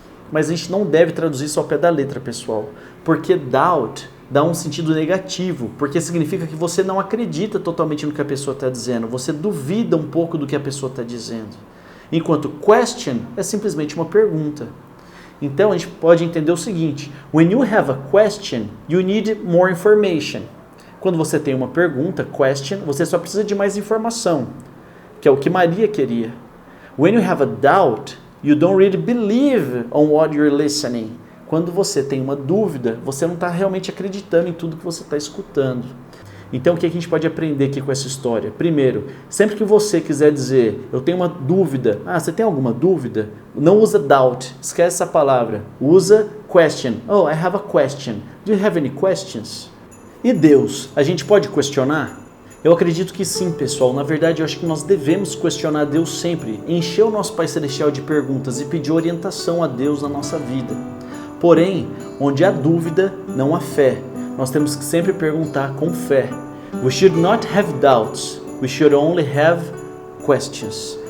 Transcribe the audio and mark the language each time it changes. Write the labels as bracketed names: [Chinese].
[Portuguese] Mas a gente não deve traduzir isso ao pé da letra, pessoal. Porque doubt dá um sentido negativo, porque significa que você não acredita totalmente no que a pessoa está dizendo, você duvida um pouco do que a pessoa está dizendo. Enquanto question é simplesmente uma pergunta. Então a gente pode entender o seguinte: [English] when you have a question, you need more information. [Portuguese] Quando você tem uma pergunta, question, você só precisa de mais informação, que é o que Maria queria. [English] When you have a doubt, you don't really believe on what you're listening. [Portuguese] Quando você tem uma dúvida, você não está realmente acreditando em tudo que você está escutando. Então o que a gente pode aprender aqui com essa história? Primeiro, sempre que você quiser dizer, eu tenho uma dúvida, você tem alguma dúvida? Não usa doubt, esquece essa palavra. [English] Usa question. Oh, I have a question. Do you have any questions? [Portuguese] E Deus, a gente pode questionar? Eu acredito que sim, pessoal. Na verdade, eu acho que nós devemos questionar Deus sempre, encher o nosso Pai Celestial de perguntas e pedir orientação a Deus na nossa vida. Porém, onde há dúvida, não há fé. Nós temos que sempre perguntar com fé. [English] We should not have doubts. We should only have questions.